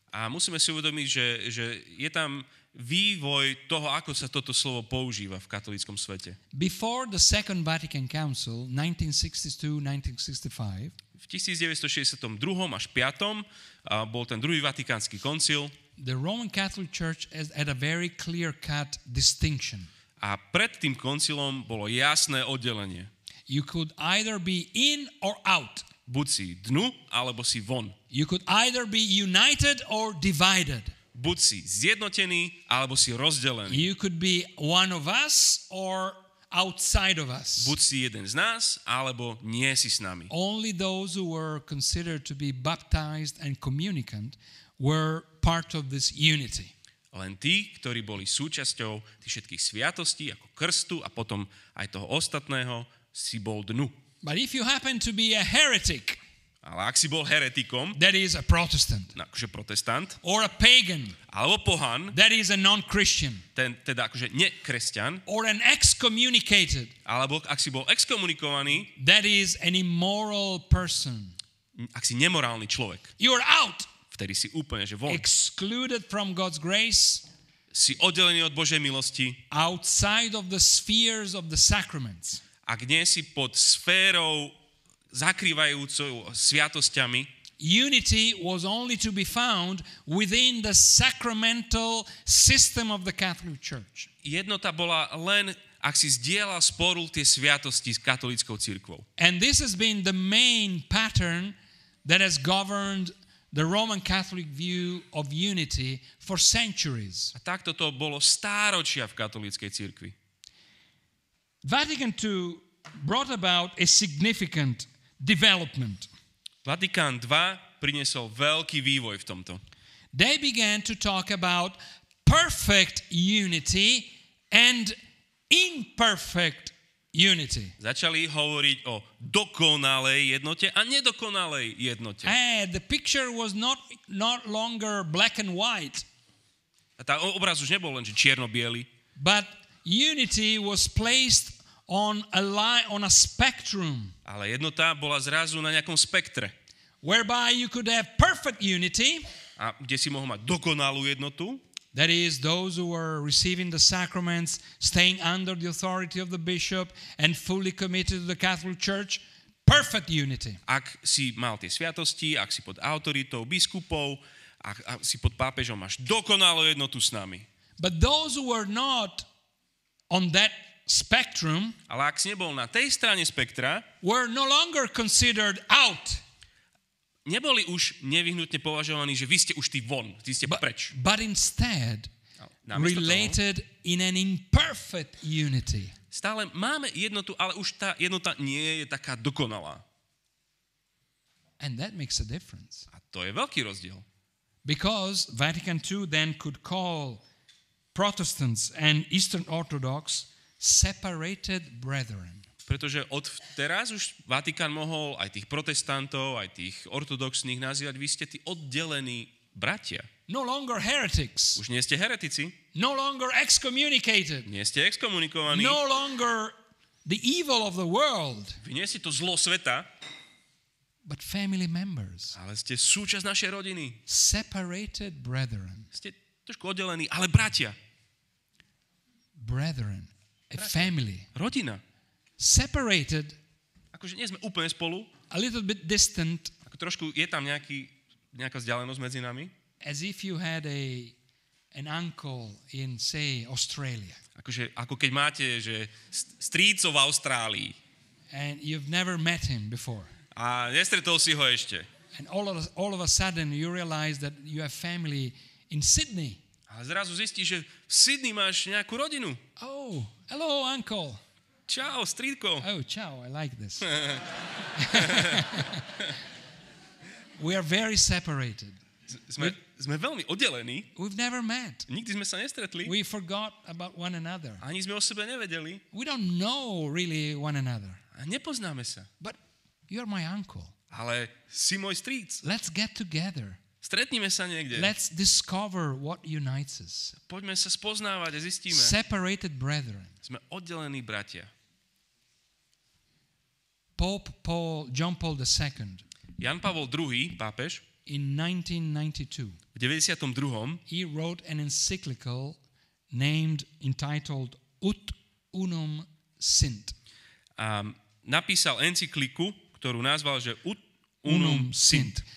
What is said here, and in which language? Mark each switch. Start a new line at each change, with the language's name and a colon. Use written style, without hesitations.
Slovak: A musíme si uvedomiť, že je tam vývoj toho, ako sa toto slovo používa v katolíckom svete.
English: Before the Second Vatican Council, 1962-1965,
Slovak: v 1962 až 5. Bol ten druhý vatikánsky koncil.
English: The Roman Catholic Church had a very clear-cut distinction.
Slovak: A pred tým koncilom bolo jasné oddelenie.
English: You could either be in or out.
Slovak: Buď si dnu, alebo si von.
English: You could either be united or divided.
Slovak: Buď si zjednotený, alebo si rozdelený.
English: You could be one of us or outside of us.
Slovak: Buď si jeden z nás, alebo nie si s nami.
English: Only those who were considered to be baptized and communicant were part of this unity.
Slovak: Len tí, ktorí boli súčasťou tých všetkých sviatostí, ako krstu a potom aj toho ostatného, si bol dnu.
English: But if you happen to be a heretic,
Slovak: ale ak si bol heretikom,
English: that is a Protestant,
Slovak: akože protestant,
English: or a pagan,
Slovak: alebo pohan,
English: that is a non-Christian,
Slovak: teda akože nekresťan,
English: or an excommunicated,
Slovak: alebo ak si bol exkomunikovaný,
English: that is an immoral person,
Slovak: ak si nemorálny človek,
English: you are out,
Slovak: vtedy si úplne, že von.
English: Excluded from God's grace,
Slovak: si oddelený od Božej milosti,
English: outside of the spheres of the sacraments.
Slovak: Ak nie si pod sférou zakrývajúcou sviatosťami,
English: unity was only to be found within the sacramental system of the Catholic Church.
Slovak: Jednota bola len, ak si zdieľal spolu tie sviatosti s katolíckou cirkvou.
English: And this has been the main pattern that has governed the Roman Catholic view of unity for centuries.
Slovak: A takto to bolo stáročia v katolíckej cirkvi.
English: Vatican II brought about a significant development.
Slovak: Vatikán II priniesol veľký vývoj v tomto.
English: They began to talk about perfect unity and imperfect unity.
Slovak: Začali hovoriť o dokonalej jednote a nedokonalej jednote.
English: And the picture was not longer black and white.
Slovak: A tá obraz už nebol len že čierno-biely,
English: but unity was placed on a spectrum.
Slovak: Ale jednota bola zrazu na nejakom spektre.
English: Whereby you could have perfect unity.
Slovak: A kde si mohol mať dokonalú jednotu.
English: That is, those who were receiving the sacraments, staying under the authority of the bishop and fully committed to the Catholic Church. Perfect unity.
Slovak: Ak si mal tie sviatosti, ak si pod autoritou biskupov, ak si pod pápežom, máš dokonalú jednotu s nami.
English: But those who were not on that spectrum,
Slovak: ale ak si nebol na tej strane spektra,
English: were no longer considered out.
Slovak: Neboli už nevyhnutne považovaní, že vy ste už tí von, vy ste preč.
English: But instead, related in an imperfect unity.
Slovak: Stále máme jednotu, ale už tá jednota nie je taká dokonalá.
English: And that makes a difference.
Slovak: A to je veľký rozdiel.
English: Because Vatican II then could call Protestants and Eastern Orthodox separated brethren.
Slovak: Pretože od teraz už Vatikán mohol aj tých protestantov, aj tých ortodoxných nazývať, vy ste tí oddelení bratia.
English: No longer heretics.
Slovak: Už nie ste heretici.
English: No longer excommunicated.
Slovak: Nie ste exkomunikovaní.
English: No longer the evil of the world.
Slovak: Vy nie ste to zlo sveta.
English: But family members.
Slovak: Ale ste súčasť našej rodiny.
English: Separated brethren.
Slovak: Ste trošku oddelení, ale bratia.
English: Brethren. A family.
Slovak: Rodina.
English: Separated.
Slovak: Akože nie sme úplne spolu.
English: A little bit distant.
Slovak: Ako trošku je tam nejaká vzdialenosť medzi nami.
English: as if you had an uncle in, say, Australia.
Slovak: Ako keď máte, že strýco v Austrálii.
English: And you've never met him before.
Slovak: A nestretol si ho ešte.
English: And all of a sudden you realize that you have family in Sydney.
Slovak: A zrazu zistíš, že v Sydney máš nejakú rodinu.
English: Oh, hello, uncle.
Slovak: Čau, strýdko.
English: Oh, ciao, I like this. We are very separated.
Slovak: Sme veľmi oddelení.
English: We've never met.
Slovak: Nikdy sme sa nestretli.
English: We forgot about one another.
Slovak: Ani sme o sebe nevedeli.
English: We don't know really one another.
Slovak: A nepoznáme sa.
English: But you're my uncle.
Slovak: Ale si môj strýc.
English: Let's get together.
Slovak: Stretnime sa niekde.
English: Let's discover what unites us.
Slovak: Poďme sa spoznávať a zistíme.
English: Separated brethren.
Slovak: Sme oddelení bratia.
English: Pope John Paul II,
Slovak: Jan Pavol II, pápež,
English: in 1992,
Slovak: v 92.
English: he wrote an encyclical entitled Ut Unum Sint.
Slovak: Napísal encykliku, ktorú nazval, že Ut Unum Sint.